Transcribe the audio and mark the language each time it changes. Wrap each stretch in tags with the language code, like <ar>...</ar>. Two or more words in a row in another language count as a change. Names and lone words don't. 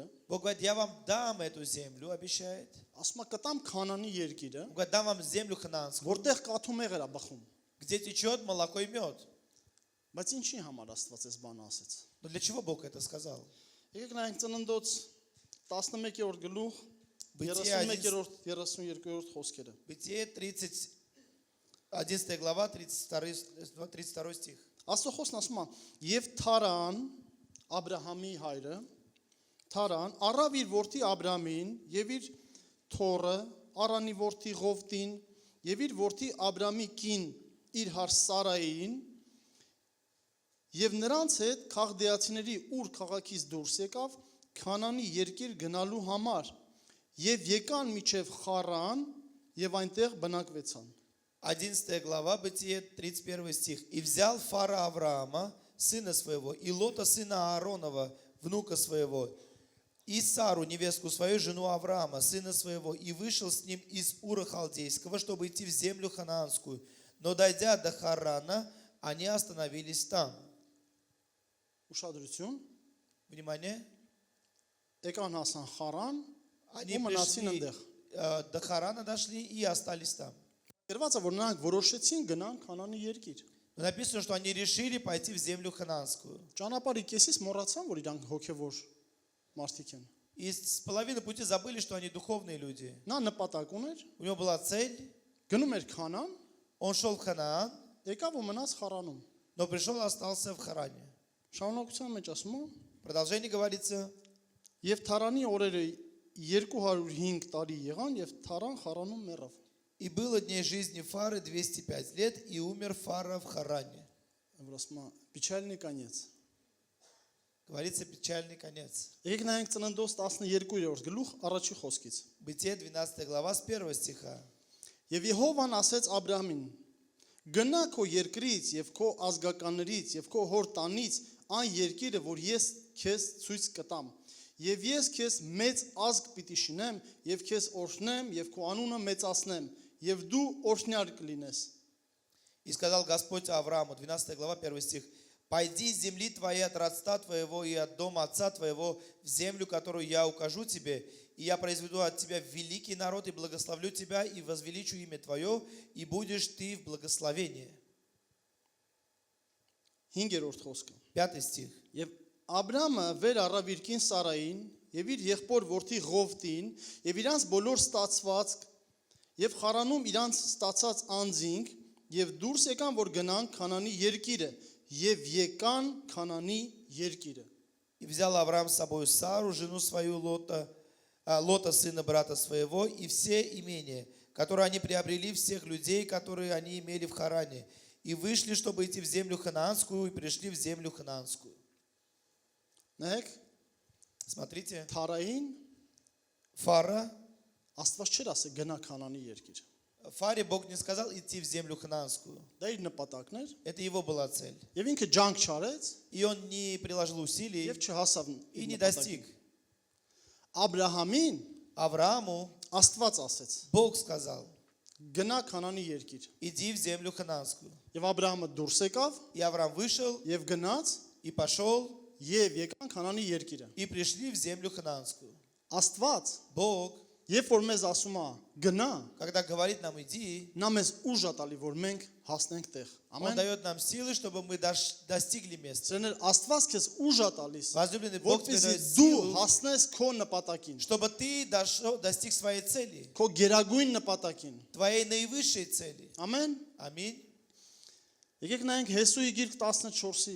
<ru>Бог говорит, я вам дам эту землю, обещает.</ru> <hy>ասում է կտամ Քանանի երկիրը,</hy> <ru>Он говорит, дам вам землю ханаанскую,</ru> <hy>որտեղ կաթ ու մեղր է բխում։</hy> <ru>где течет молоко и мед.</ru> <hy>Բայց ինչի համար Աստված այս բանը ասեց։</hy> <ru>Но для чего Бог это сказал?</ru> <hy>Եկեք նայենք Ծննդոց 11-րդ գլուխ</hy> <ru>Բытие</ru> <hy>31-րդ 32-րդ խոսքերը։</hy> <ru>Бытие 11 глава, 32 стих.</ru> <hy>Աստծո խոսքն ասում է. Եվ Թարան, Աբ รา համի հայրը, Թարան առավ իր որդի Աբ รา մին եւ իր թոռը, Արանի որդի Ղովտին եւ իր որդի Աբ รา մի կին իր հար Սարային եւ նրանց հետ Քաղդեացիների Ուր քաղաքից դուրս եկավ Քանանի երկիր գնալու համար եւ եկան միջև Խարան եւ այնտեղ բնակվեցան։</hy> <ru>11 глава, Бытие, 31 стих. «И взял Фара Авраама, сына своего, и Лота, сына Ааронова, внука своего, и Сару, невестку свою, жену Авраама, сына своего, и вышел с ним из Ура Халдейского, чтобы идти в землю ханаанскую. Но дойдя до Харана, они остановились там».</ru> <hy>Ուշադրություն,</hy> <ru>Внимание.</ru> <hy>եկան հասան Խարան,</hy> <ru>Они</ru> <hy>ու մնացին</hy> <ru>пришли</ru> <hy>այնտեղ։</hy> <ru>до Харана, дошли и остались там.</ru> <hy>Գրված է, որ նրանք որոշեցին գնան Քանանի երկիր։</hy> <ru>Но написано, что они решили пойти в землю ханаанскую.</ru> <hy>Ճանապարհի կեսից մոռացան, որ իրանք հոգևոր մարդիկ են։</hy> <ru>И с половины пути забыли, что они духовные люди.</ru> <hy>Նա նպատակ ուներ,</hy> <ru>У него была цель,</ru> <hy>գնում էր Քանան,</hy> <ru>он шел в Ханаан,</ru> <hy>եկավ ու մնաց Խարանում։</hy> <ru>но пришел и остался в Харане.</ru> <hy>Շարունակության մեջ ասում է,</hy> <ru>Продолжение говорится,</ru> <hy>եւ Թարանի օրերը 205 տարի եղան եւ Թարան Խարանում մեռավ։</hy> <ru>и было дней жизни Фары 205 лет, и умер Фара в Харане.</ru> <hy>Որ ասում է,</hy> <ru>«печальный конец»։ Говорится печальный конец.</ru> <hy>Եկեք նայենք Ծննդոց 12-րդ գլուխ առաջի խոսքից։</hy> <ru>Бытие 12 глава с 1 стиха.</ru> <hy>Եվ Եհովան ասեց Աբրահամին. Գնա քո երկրից եւ քո ազգականներից եւ քո հոր տանից այն երկիրը, որ ես քեզ ցույց կտամ։ Եվ ես քեզ մեծ ազգ պիտի շինեմ եւ քեզ օրհնեմ եւ քո անունը մեծացնեմ եւ դու օրհնյալ կլինես։</hy> <ru>И сказал Господь Аврааму, 12 глава, 1 стих, «Пойди из земли твоей, от родства твоего и от дома отца твоего, в землю, которую я укажу тебе, и я произведу от тебя великий народ, и благословлю тебя, и возвеличу имя твое, и будешь ты в благословении».</ru> <hy>5-րդ խոսքը։</hy> <ru>5 стих.</ru> <hy>Եվ Աբրամը վեր առավ իր կին Սարային եւ իր եղբոր որդի Ղովտին եւ իրանց բոլոր ստացվածք եւ Խարանում իրանց ստացած անձինք եւ դուրս եկան, որ գնան Քանանի երկիրը եւ եկան Քանանի երկիրը։</hy> <ru>«И взял Авраам с собой Сару, жену свою Лота, сына брата своего, и все имения, которые они приобрели, всех людей, которые они имели в Харане, и вышли, чтобы идти в землю ханаанскую, и пришли в землю ханаанскую».</ru> <hy>Նայեք,</hy> <ru>Смотрите,</ru> <hy>Թարային</hy> <ru>Фара,</ru> <hy>Աստված չէր ասել գնա Քանանի երկիր։</hy> <ru>Фаре Бог не сказал идти в землю ханаанскую.</ru> <hy>Դա իր նպատակն էր</hy> <ru>Это его была цель.</ru> <hy>եւ ինքը ջանք չարեց</hy> <ru>И он не приложил усилий</ru> <hy>եւ չհասավ</hy> <ru>и</ru> <hy>իր</hy> <ru>не</ru> <hy>նպատակին։</hy> <ru>достиг.</ru> <hy>Աբրահամին</hy> <ru>Аврааму</ru> <hy>Աստված ասեց.</hy> <ru>Бог сказал,</ru> <hy>Գնա Քանանի երկիր։</hy> <ru>иди в землю ханаанскую.</ru> <hy>Եվ Աբրահամը դուրս եկավ</hy> <ru>И Авраам вышел</ru> <hy>եւ գնաց</hy> <ru>и пошел,</ru> <hy>եւ եկան Քանանի երկիրը։</hy> <ru>и пришли в землю ханаанскую.</ru> <hy>Աստված,</hy> <ru>Бог,</ru> <hy>երբ որ մեզ ասում է գնա,</hy> <ru>когда говорит нам иди,</ru> <hy>նա մեզ ուժ է տալի, որ մենք հասնենք տեղ։</hy> <ru>Он</ru> <hy>Ամեն։</hy> <ru>дает нам силы, чтобы мы достигли места.</ru> <hy>Սերներ Աստված քեզ уժ է տալիս,</hy> <ru>Возлюбленный Бог тебе</ru> <hy>որպեսզի</hy> <ru>дает</ru> <hy>դու</hy> <ru>силу,</ru> <hy>հասնես քո նպատակին,</hy> <ru>чтобы ты достиг своей цели,</ru> <hy>քո գերագույն նպատակին։</hy> <ru>твоей наивысшей цели.</ru> <hy>Ամեն։</hy> <ru>Аминь.</ru> <hy>Եկեք նայենք Հեսուի գիրք 14-ի</hy>